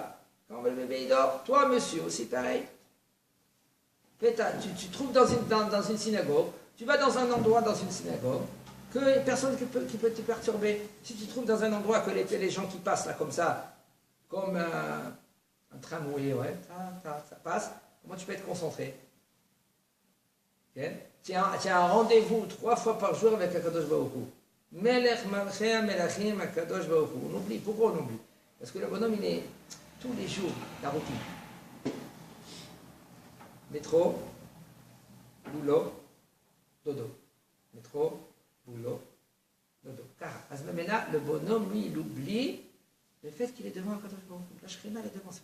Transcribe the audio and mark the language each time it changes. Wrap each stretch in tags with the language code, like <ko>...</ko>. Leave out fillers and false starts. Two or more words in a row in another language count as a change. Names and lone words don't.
<fr>Quand le bébé il dort, toi, monsieur, aussi pareil. Tu te trouves dans une synagogue, tu vas dans un endroit dans une synagogue, que personne qui peut te perturber. Si tu te trouves dans un endroit que les gens qui passent là comme ça, comme un tramway, ouais, ça passe, comment tu peux être concentré? Okay? Tu as un rendez-vous 3 fois par jour avec</fr> <he>הקדוש ברוך הוא. מלך מלכי מלכים הקדוש ברוך הוא.</he> <fr>On oublie. Pourquoi on oublie? Parce que le bonhomme, il est tous les jours la routine. Métro, boulot, dodo. Métro, boulot, dodo. Car, maintenant, le bonhomme, lui, il oublie le fait qu'il est devant un</fr> <he>קדוש ברוך הוא.</he> <fr>La Shrina, elle est devant.</fr>